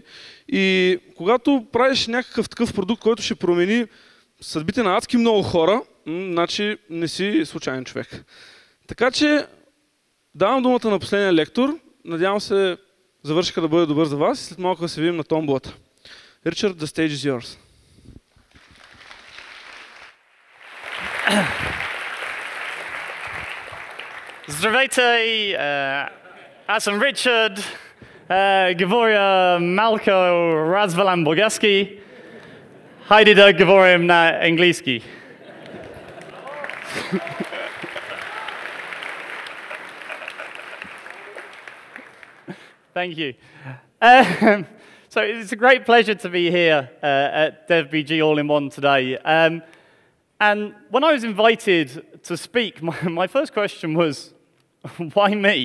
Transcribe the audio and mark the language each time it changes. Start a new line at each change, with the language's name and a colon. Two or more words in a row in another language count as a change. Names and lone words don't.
Bulgarian: И когато правиш някакъв такъв продукт, който ще промени съдбите на адски много хора, значи не си случайен човек. Така че давам думата на последния лектор. Надявам се завършиха да бъде добър за вас и след малко да се видим на томболата. Ричард,
English: the stage is yours.
Bulgarian: Здравейте, аз съм Ричард, говоря малко развален български. Хайде да говорим на английски.
English: Thank you. So it's a great pleasure to be here at DevBG All-in-One today. And when I was invited to speak, my first question was, why me?